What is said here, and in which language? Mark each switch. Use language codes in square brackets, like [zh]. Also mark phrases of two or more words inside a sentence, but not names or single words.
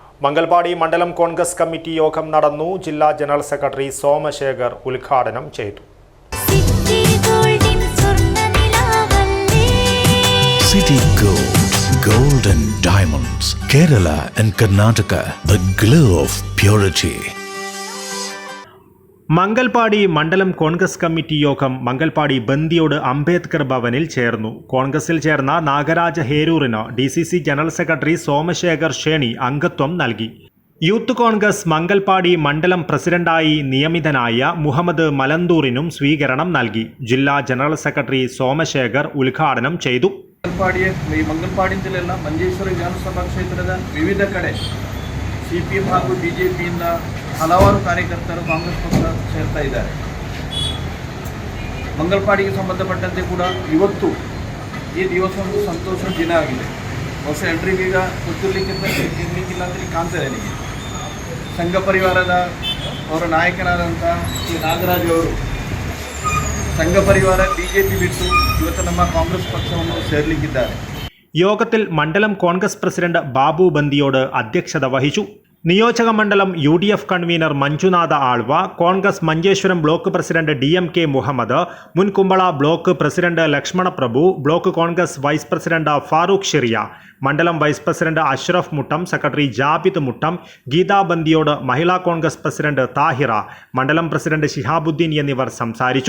[ml] മംഗൽപാടി മണ്ഡലം കോൺഗ്രസ് കമ്മിറ്റി യോഗം നടന്നു. ജില്ലാ ജനറൽ സെക്രട്ടറി സോമശേഖർ ഉദ്ഘാടനം ചെയ്തു. [en] City Gold, Gold and Diamonds, Kerala and Karnataka, the glow of purity. [ml] മംഗൽപാടി മണ്ഡലം കോൺഗ്രസ് കമ്മിറ്റി യോഗം മംഗൽപാടി ബന്ദിയോട് അംബേദ്കർ ഭവനിൽ ചേർന്നു. കോൺഗ്രസിൽ ചേർന്ന നാഗരാജ ഹേരൂറിന് DCC ജനറൽ സെക്രട്ടറി സോമശേഖർ ഷേണി അംഗത്വം നൽകി. യൂത്ത് കോൺഗ്രസ് മംഗൽപാടി മണ്ഡലം പ്രസിഡന്റായി നിയമിതനായ മുഹമ്മദ് മലന്തൂറിനും സ്വീകരണം നൽകി. ജില്ലാ ജനറൽ സെക്രട്ടറി സോമശേഖർ ഉദ്ഘാടനം ചെയ്തു. [kn] ಮಂಗಲ್ಪಾಡಿ ಜಿಲ್ಲೆಯ ಮಂಜೇಶ್ವರಿ ವಿಧಾನಸಭಾ ಕ್ಷೇತ್ರದ ವಿವಿಧ ಕಡೆ CPM ಹಾಗೂ BJPಯಿಂದ ಹಲವಾರು ಕಾರ್ಯಕರ್ತರು ಕಾಂಗ್ರೆಸ್ ಪಕ್ಷ ಸೇರ್ತಾ ಇದ್ದಾರೆ. ಮಂಗಲ್ಪಾಡಿಗೆ ಸಂಬಂಧಪಟ್ಟಂತೆ ಕೂಡ ಇವತ್ತು ಈ ದಿವಸ ಒಂದು ಸಂತೋಷದ ದಿನ ಆಗಿದೆ. ಹೊಸ ಎಂಟ್ರಿಗೆ ಈಗ ಗೊತ್ತಿರಲಿಕ್ಕಿಲ್ಲ ಅಂತ ಕಾಣ್ತಾ ಇದೆ ನನಗೆ. ಸಂಘ ಪರಿವಾರದ ಅವರ ನಾಯಕನಾದಂಥ ಶ್ರೀ ನಾಗರಾಜ್ ಅವರು ಸಂಘ ಪರಿವಾರ BJP ಬಿಟ್ಟು ಇವತ್ತು ನಮ್ಮ ಕಾಂಗ್ರೆಸ್ ಪಕ್ಷವನ್ನು ಸೇರಲಿಕ್ಕಿದ್ದಾರೆ. [ml] യോഗത്തിൽ മണ്ഡലം കോൺഗ്രസ് പ്രസിഡന്റ് ബാബു ബന്ദിയോട് അധ്യക്ഷത വഹിച്ചു. നിയോജക മണ്ഡലം UDF കൺവീനർ മഞ്ജുനാഥ ആൾവ, കോൺഗ്രസ് മഞ്ചേശ്വരം ബ്ലോക്ക് പ്രസിഡന്റ് DMK മുഹമ്മദ്, മുൻ കുമ്പള ബ്ലോക്ക് പ്രസിഡന്റ് ലക്ഷ്മണ പ്രഭു, ബ്ലോക്ക് കോൺഗ്രസ് വൈസ് പ്രസിഡന്റ് ഫാറൂഖ് ഷെറിയ, മണ്ഡലം വൈസ് പ്രസിഡന്റ് അഷ്റഫ് മുട്ടം, സെക്രട്ടറി ജാബിദ് മുട്ടം, ഗീതാ ബന്ദിയോട് മഹിളാ കോൺഗ്രസ് പ്രസിഡന്റ് താഹിറ, മണ്ഡലം പ്രസിഡന്റ് ശിഹാബുദ്ദീൻ എന്നിവർ സംസാരിച്ചു.